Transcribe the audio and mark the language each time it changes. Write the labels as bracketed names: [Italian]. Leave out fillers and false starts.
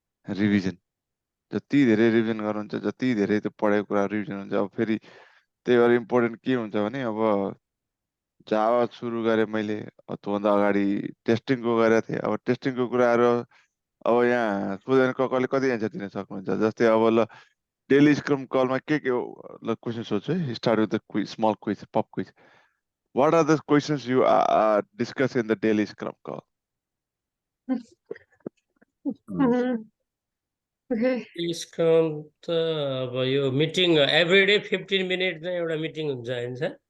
[Nepali] Revision जति धेरै revision गर्नुहुन्छ जति धेरै त्यो पढेको कुरा रिभिजन हुन्छ. अब फेरि त्यही भएर इम्पोर्टेन्ट के हुन्छ भने अब जावा सुरु गरेँ मैले. त्योभन्दा अगाडि टेस्टिङको गरेको थिएँ. अब टेस्टिङको कुराहरू अब यहाँ स्टुडेन्ट कसले कति एन्सर दिन सक्नुहुन्छ. जस्तै अब ल डेली स्क्रम कलमा के हो ल क्वेसन सोध्छु है. [English] Start with the quiz, small quiz, pop quiz. What are the questions you discuss in the daily scrum call? Okay. [Nepali] Scrum त अब यो मिटिङ एभ्रीडे 15 मिनट चाहिँ एउटा मिटिङ हुन्छ हैन सर?